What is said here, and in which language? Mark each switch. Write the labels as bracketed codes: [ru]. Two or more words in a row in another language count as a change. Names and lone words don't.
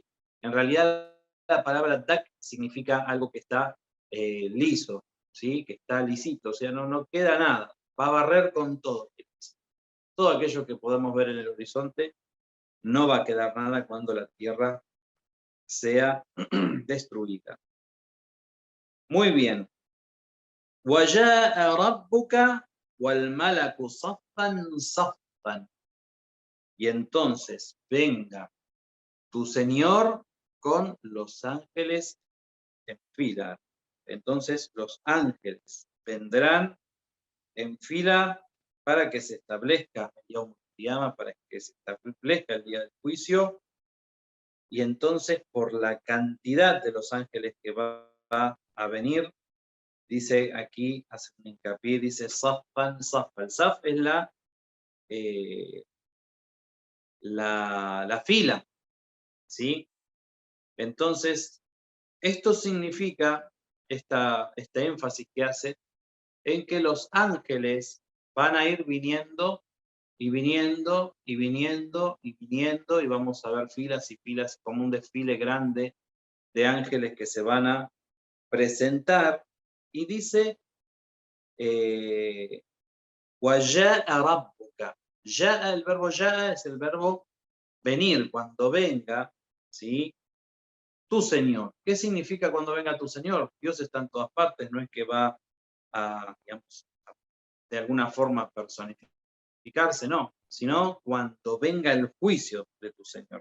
[es] En realidad, la palabra dak significa algo que está liso, ¿sí? Que está lisito, o sea, no queda nada. Va a barrer con todo. Todo aquello que podemos ver en el horizonte, no va a quedar nada cuando la tierra sea destruida. Muy bien. [ar] وَجَاءَ رَبُّكَ وَالْمَلَكُ صَفًّا صَفًّا. [es] Y entonces venga tu Señor con los ángeles en fila. Entonces los ángeles vendrán en fila para que se establezca el [ar] يوم القيامة, [es] para que se establezca el día del juicio, y entonces por la cantidad de los ángeles que va a venir, dice aquí, hace un hincapié, dice [ar] صفا، صفا. [es] El Saf es la fila, ¿sí? Entonces, esto significa, este énfasis que hace, en que los ángeles van a ir viniendo y viniendo y viniendo y viniendo, y vamos a ver filas y filas, como un desfile grande de ángeles que se van a presentar. Y dice, [ar] وَجَاءَ رَبُّكَ. [es] Ya, el verbo ya es el verbo venir, cuando venga, ¿sí? Tu Señor. ¿Qué significa cuando venga tu Señor? Dios está en todas partes, no es que va a, digamos, de alguna forma personificarse, no, sino cuando venga el juicio de tu Señor.